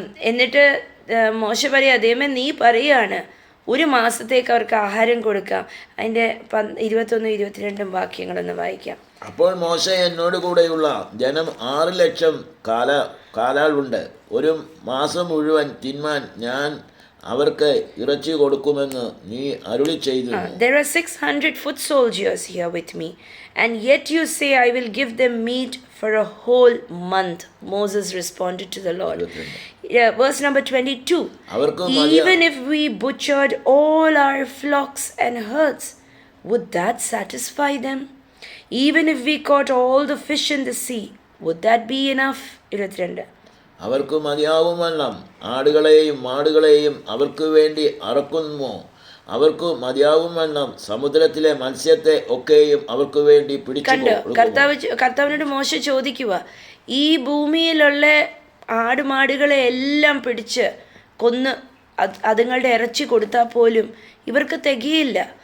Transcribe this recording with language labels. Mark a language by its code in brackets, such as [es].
[ml] എന്നിട്ട് മോശ പറയാ, ദൈവമേ നീ പറയാണ് 1 മാസത്തേക്ക് അവർക്ക് ആഹാരം കൊടുക്കാം. അതിൻ്റെ 21-22 വാക്യങ്ങളൊന്ന് വായിക്കാം. അപ്പോൾ മോശ എന്നോട് കൂടെയുള്ള ജനം 6 ലക്ഷം കാലാളുണ്ട്. 1 മാസം മുഴുവൻ തിന്മാൻ ഞാൻ അവർക്ക് ഇറച്ചി കൊടുക്കുമെന്ന് നീ അരുളി ചെയ്തു. [en] There are 600 foot soldiers here with me, and yet you say I will give them meat for a whole month. Moses responded to the Lord. Verse number 22. Even if we butchered all our flocks and herds, would that satisfy them? Even if we caught all the fish in the sea, would that be enough? 22. [ml] അവർക്ക് മതിയാവുമെല്ലാം ആടുകളെയും മാടുകളെയും അവർക്ക് വേണ്ടി അറക്കുമോ? അവർക്ക് മതിയാവുമെല്ലാം സമുദ്രത്തിലെ മത്സ്യത്തെ ഒക്കെയും അവർക്ക് വേണ്ടി പിടിച്ചു. കർത്താവിനോട് മോശ ചോദിക്കുക, ഈ ഭൂമിയിലുള്ള ആടുമാടുകളെ എല്ലാം പിടിച്ച് കൊന്ന് അതുങ്ങളുടെ ഇറച്ചി കൊടുത്താൽ പോലും ഇവർക്ക് തികയില്ല.